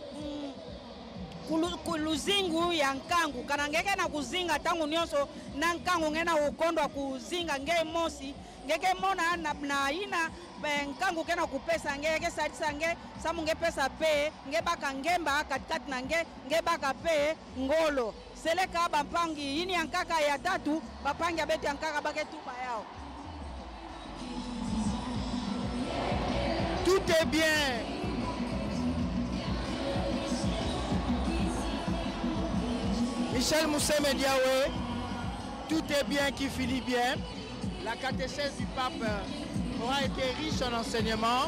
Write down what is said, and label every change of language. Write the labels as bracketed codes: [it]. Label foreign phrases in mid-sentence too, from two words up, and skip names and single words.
[ktu] kuluzingu ya nkangu kanangeke na kuzinga tangu nyonso na nkangu ngena ukondwa kuzinga nge mosi ngeke mona na ina nkangu kena kupesa ngeke sadisa nge samunge pesa pe nge baka ngemba katikati na nge baka pe ngolo seleka bampangi ini yankaka ya tatu bapangi abetu yankaka bake tuba yao. [fr] Tout est bien. Michel Mousseme Diawe, tout est bien qui finit bien. La catéchèse du pape aura été riche en enseignements.